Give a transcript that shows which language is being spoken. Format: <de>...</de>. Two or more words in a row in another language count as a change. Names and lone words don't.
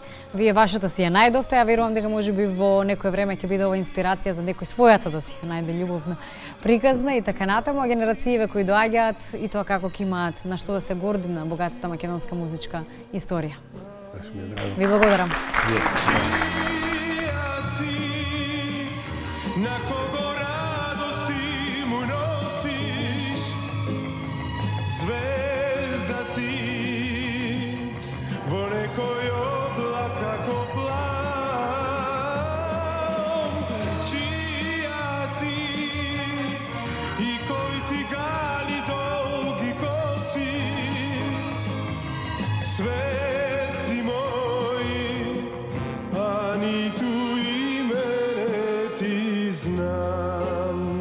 <mk>Вие вашата си ја најдовте, а верувам дека можеби во некое време ќе биде ова инспирација за некој својата да си ја најде љубовна приказна и така натаму, а генерациите кои доаѓаат и тоа како ќе имаат на што да се горди на богатата македонска музичка историја. Баш ми е драго. Ви благодарам. На кого радости му носиш, ѕвезда си, во некој облака ко плав, чија си и која ти гали долги коси, свеци мои, а ни ту имене ти знам.</mk>